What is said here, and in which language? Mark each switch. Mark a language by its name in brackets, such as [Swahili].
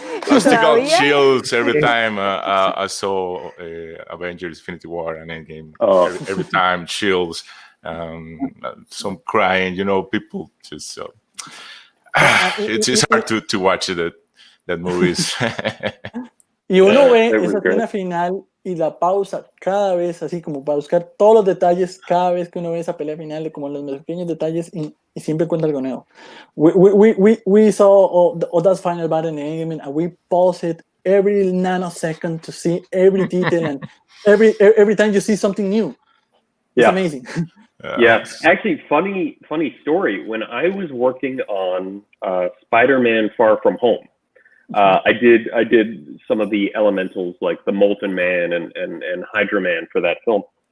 [English] I still got chills every time I saw Avengers: Infinity War and Endgame. Every time, chills, some crying. People just. It's hard to watch that movies. [Spanish] Y uno ve esa escena final y la pausa cada vez, así como para buscar todos los detalles, cada vez que uno ve esa pelea final, como los pequeños detalles, y siempre encuentra algo nuevo. [English] We saw all that final battle in Endgame, and we pause it every nanosecond to see every detail, and every time you see something new. It's amazing. Yeah, actually, funny story. When I was working on Spider-Man: Far From Home, I did some of the elementals like the Molten Man and Hydra Man for that film.